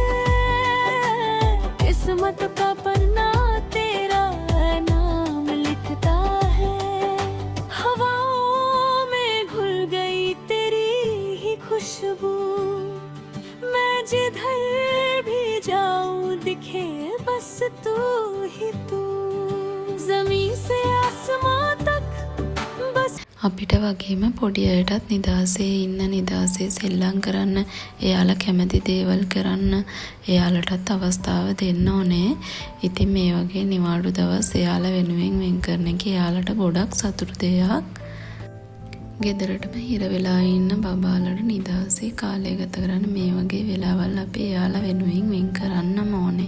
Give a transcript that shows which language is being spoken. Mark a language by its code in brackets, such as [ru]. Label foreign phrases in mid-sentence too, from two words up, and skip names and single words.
[hi] है किस्मत का पन्ना तेरा नाम लिखता है हवाओं में घुल गई तेरी ही खुशबू मैं जिधर भी जाऊं दिखे बस तू ही तू ज़मीन से आसमां तक बस [si] අපිට වගේම පොඩි අයටත් නිදහසේ ඉන්න නිදහසේ සෙල්ලම් කරන්න එයාලා කැමති දේවල් කරන්න එයාලටත් අවස්ථාව දෙන්න ඕනේ. ඉතින් මේ වගේ නිවාඩු දවස් එයාලා වෙනුවෙන් වෙන් කරන එක එයාලට ගොඩක් සතුටු දෙයක්. ගෙදරටම හිර වෙලා ඉන්න බබාලට නිදහසේ කාලය ගත කරන්න මේ වගේ වෙලාවල් අපි එයාලා වෙනුවෙන් වෙන් කරන්නම